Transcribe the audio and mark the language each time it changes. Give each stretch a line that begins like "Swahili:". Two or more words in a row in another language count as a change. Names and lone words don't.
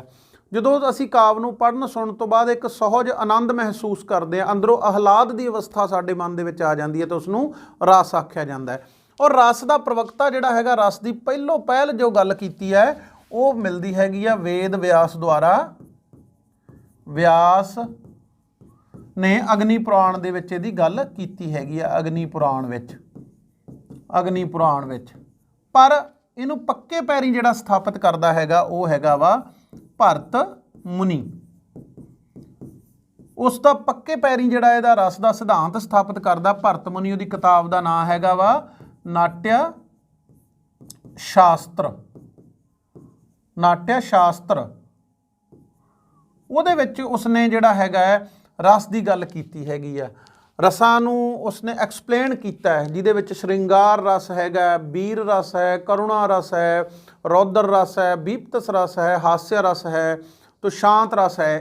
Punjabi: ਜਦੋਂ ਅਸੀਂ ਕਾਵਿ ਨੂੰ ਪੜ੍ਹਨ ਸੁਣਨ ਤੋਂ ਬਾਅਦ ਇੱਕ ਸਹਿਜ ਆਨੰਦ ਮਹਿਸੂਸ ਕਰਦੇ ਹਾਂ, ਅੰਦਰੋਂ ਆਹਲਾਦ ਦੀ ਅਵਸਥਾ ਸਾਡੇ ਮਨ ਦੇ ਵਿੱਚ ਆ ਜਾਂਦੀ ਹੈ, ਤਾਂ ਉਸ ਨੂੰ ਰਸ ਆਖਿਆ ਜਾਂਦਾ ਹੈ। ਔਰ ਰਸ ਦਾ ਪ੍ਰਵਕਤਾ ਜਿਹੜਾ ਹੈਗਾ, ਰਸ ਦੀ ਪਹਿਲੋਂ ਪਹਿਲ ਜੋ ਗੱਲ ਕੀਤੀ ਹੈ ਉਹ ਮਿਲਦੀ ਹੈਗੀ ਆ ਵੇਦ ਵਿਆਸ ਦੁਆਰਾ। ਵਿਆਸ ਨੇ ਅਗਨੀ ਪੁਰਾਣ ਦੇ ਵਿੱਚ ਇਹਦੀ ਗੱਲ ਕੀਤੀ ਹੈਗੀ ਆ, ਅਗਨੀ ਪੁਰਾਣ ਵਿੱਚ। ਪਰ ਇਹਨੂੰ ਪੱਕੇ ਪੈਰੀਂ ਜਿਹੜਾ ਸਥਾਪਿਤ ਕਰਦਾ ਹੈਗਾ ਵੋ ਹੈਗਾ ਵਾ ਭਰਤ ਮੁਨੀ। ਉਸਕਾ ਪੱਕੇ ਪੈਰੀਂ ਜਿਹੜਾ ਇਹਦਾ ਰਸ ਕਾ ਸਿਧਾਂਤ ਸਥਾਪਿਤ ਕਰਦਾ ਭਰਤ ਮੁਨੀ। ਉਹਦੀ ਕਿਤਾਬ ਕਾ ਨਾਮ ਹੈਗਾ ਵਾ ਨਾਟ੍ਯ ਸ਼ਾਸਤਰ। ਉਹਦੇ ਵਿੱਚ ਉਸਨੇ ਜਿਹੜਾ ਹੈਗਾ ਰਸ ਦੀ ਗੱਲ ਕੀਤੀ ਹੈਗੀ ਆ। ਰਸਾਂ ਨੂੰ ਉਸਨੇ ਐਕਸਪਲੇਨ ਕੀਤਾ ਹੈ, ਜਿਹਦੇ ਵਿੱਚ ਸ਼੍ਰਿੰਗਾਰ ਰਸ ਹੈਗਾ, ਵੀਰ ਰਸ ਹੈ, ਕਰੁਣਾ ਰਸ ਹੈ, ਰੌਦਰ ਰਸ ਹੈ, ਬੀਪਤਸ ਰਸ ਹੈ, ਹਾस्य ਰਸ ਹੈ, ਤੋ ਸ਼ਾਂਤ ਰਸ ਹੈ।